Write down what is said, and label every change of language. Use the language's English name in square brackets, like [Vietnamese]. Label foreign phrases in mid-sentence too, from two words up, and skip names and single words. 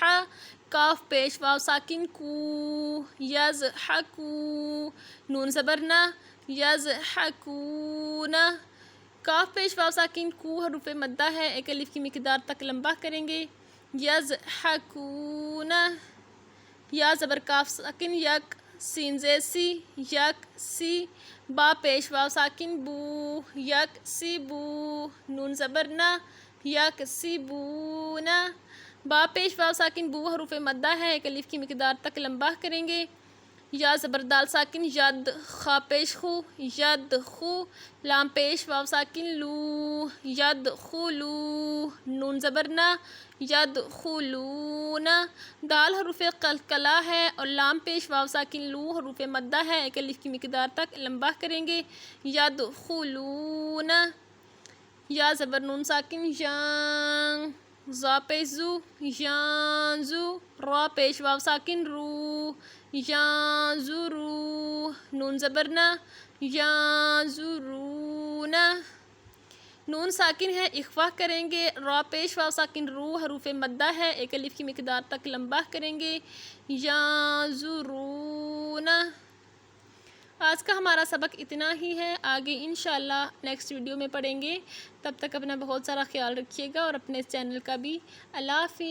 [Urdu] کاف پیش واو ساکن کو، یضحکو۔ نون زبر نہ، یضحکون۔ کاف پیش واو ساکن کو حروف مدہ ہے، ایک الف کی مقدار تک لمبا کریں گے، یضحکون۔ یا زبر کاف ساکن یک، سین زیر سی، یک سی۔ با پیش واو ساکن بو، یک سی بو۔ نون زبر نہ، یک سی بون۔ با پیش واو ساکن بو حروف مدہ ہے، ایک الف کی مقدار تک لمبا کریں گے۔ یا زبر دال ساکن ید، خا پیش خو، یدخو۔ لام پیش واو ساکن لو، یدخلو۔ نون زبر نہ، یدخلون۔ دال حروف قلقلہ ہے اور لام پیش واو ساکن لو حروف مدہ ہے، ایک الف کی مقدار تک لمبا کریں گے، یدخلون۔ یا زبر نون ساکن یان، زا پیش زو، یانزو۔ را پیش واو ساکن رو، یانزرو۔ نون زبر نہ، یانزرون۔ نون ساکن ہے، اخفا کریں گے، را پیش واو ساکن رو حروف مدہ ہے، ایک الف کی مقدار تک لمبا کریں گے، یانزرون۔ آج کا ہمارا سبق اتنا ہی ہے، آگے انشاءاللہ نیکسٹ ویڈیو میں پڑھیں گے۔ تب تک اپنا بہت سارا خیال رکھیے گا اور اپنے اس چینل کا بھی۔